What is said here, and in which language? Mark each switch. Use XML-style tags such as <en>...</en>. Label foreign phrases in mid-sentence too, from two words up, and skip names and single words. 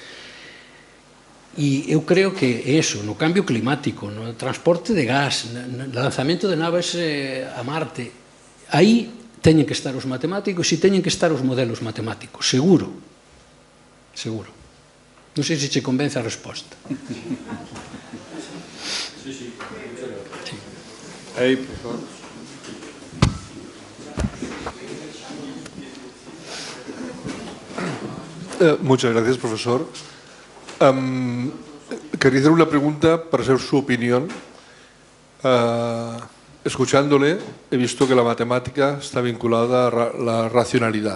<gl>E eu creo que eso, no cambio climático, no transporte de gas, no lanzamento de naves a Marte, aí teñen que estar os matemáticos e teñen que estar os modelos matemáticos, seguro. Non sei se che convence a resposta.</gl> <es>Sí.</es> <gl>Aí, por favor.</gl> <es>Muchas gracias, profesor. Quería hacer una pregunta para saber su opinión. Escuchándole, he visto que la matemática está vinculada a la racionalidad.</es>